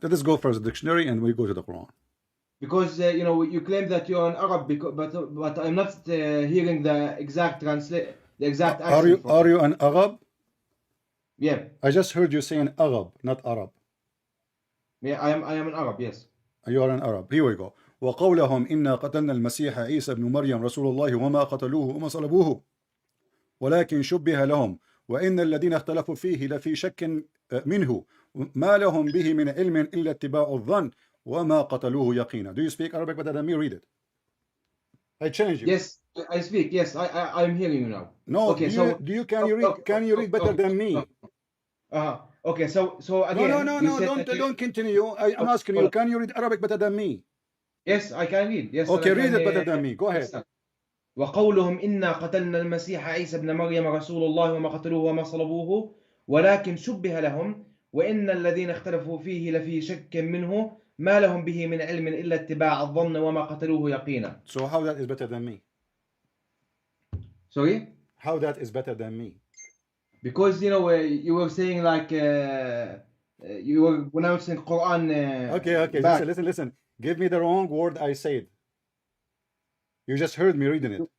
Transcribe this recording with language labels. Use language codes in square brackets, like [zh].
[en] Let us go for the dictionary and we go to the Quran. Because you claim that you're an Arab, but I'm not hearing the exact accent. Are you an Arab? Yeah. I just heard you saying Arab, not Arab. Yeah, I am an Arab. Yes. You are an Arab. Here we go. [ar] وقولهم إنا قتلنا المسيح عيسى ابن مريم رسول الله وما قتلوه وما صلبوه ولكن شبه لهم وإن الذين اختلفوا فيه لفي شك منه ما لهم به من علم إلا اتباع الظن وما قتلوه يقينا. [en] Do you speak Arabic better than me? Read it. I change you. Yes, I speak. Yes, I'm hearing you now. No, okay, can you read better than me? Okay, so again. No, don't continue. I'm asking you, can you read Arabic better than me? Yes, I can read. Yes. Okay, read it better than me. Go ahead. [ar] وقولهم إنا قتلنا المسيح عيسى ابن مريم رسول الله وما قتلوه وما صلبوه ولكن شبه لهم وإن الذين اختلفوا فيه لفي شك منه ما لهم به من علم إلا اتباع الظن وما قتلوه يقينا. [en] So how that is better than me? Sorry? How that is better than me? Because you were saying like you were pronouncing Quran. Okay. Listen. Give me the wrong word I said. You just heard me reading it.